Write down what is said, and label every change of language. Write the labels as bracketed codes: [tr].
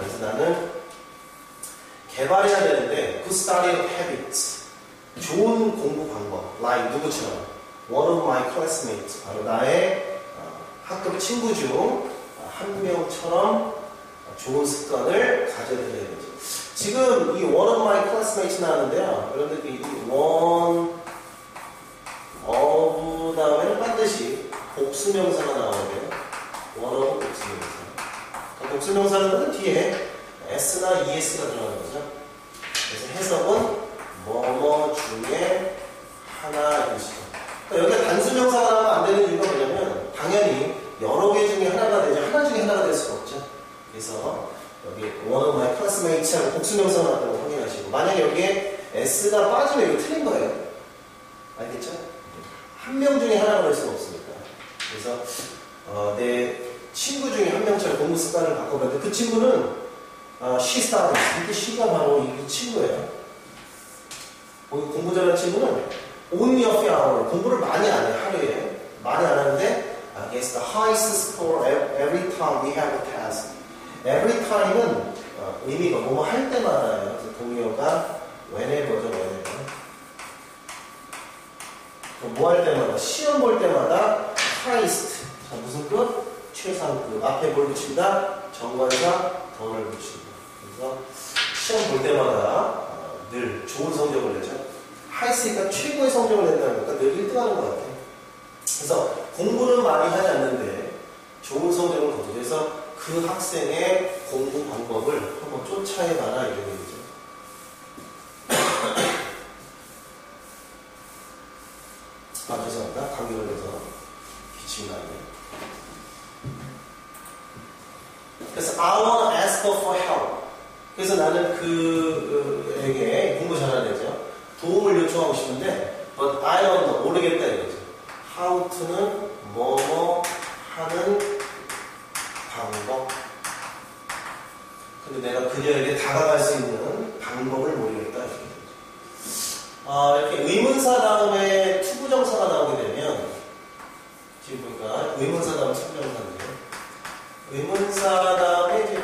[ko] 그래서 나는 개발해야 되는데 [en] good study habits, [ko] 좋은 공부 방법, [en] like [ko] 누구처럼 [en] one of my classmates, [ko] 바로 나의 학급 친구 중 한 명처럼 좋은 습관을 가져야 되죠. 지금 이 [en] one of my classmates [ko] 나왔는데요. 여러분들 이 [en] one of [ko] 다음에는 반드시 복수명사가 나와야 돼요. [en] one of [ko] 복수명사. 복수명사는 뒤에 s나 es가 들어가는 거죠. 그래서 해석은 뭐뭐 중에 하나 뜻이죠. 그러니까 여기가 단수명사가 나오면 안 되는 이유가 뭐냐면, 당연히 여러 개 중에 하나가 되죠. 하나 중에 하나가 될 수가 없죠. 그래서 여기 [en] one of my classmates [ko] 하고 복수명사가 나왔다고 확인하시고, 만약에 여기에 s가 빠지면 이거 틀린 거예요. 알겠죠? 한 명 중에 하나가 될 수가 없으니까. 그래서 내 친구 중에 한 명처럼 공부 습관을 바꿔봤는데, 그 친구는 [en] she studies. [ko] 이게 she가 바로 이 친구예요. 공부 잘하는 친구는 [en] only a few hours. [ko] 공부를 많이 안 해요. 하루에 많이 안 하는데 [en] gets the highest score every time we have a task. every time [ko] 은 의미가 뭐뭐 할 때마다예요. 그래서 동의어가 whenever죠. [en] whenever. [ko] 뭐 할 때마다, 시험 볼 때마다 highest. 자, 무슨 급? 최상급. 앞에 뭘 붙인다? 정관사 더를 붙인다. 그래서 시험 볼 때마다 늘 좋은 성적을 내죠. highest니까 최고의 성적을 낸다는 거니까 늘 1등 하는 것 같아요. 그래서 공부는 많이 하지 않는데 좋은 성적을 거두죠. 그래서 그 학생의 공부 방법을 한번 쫓아해봐라, 이런 얘기죠. 죄송합니다. 감기 걸려서 기침이 나네요. 그래서 [en] I want to ask her for help. [ko] 그래서 나는 그에게 공부 잘하는 애죠. 도움을 요청하고 싶은데, [en] but I don't know. [ko] 모르겠다 이거죠. [en] how to [ko] 는 뭐뭐 하는 방법. 근데 내가 그녀에게 다가갈 수 있는 방법을 모르겠다. 이렇게 의문사 다음에 투부정사가 나오게 되면, 지금 보니까 의문사 다음에 투부정사인데요. 의문사 다음에 이제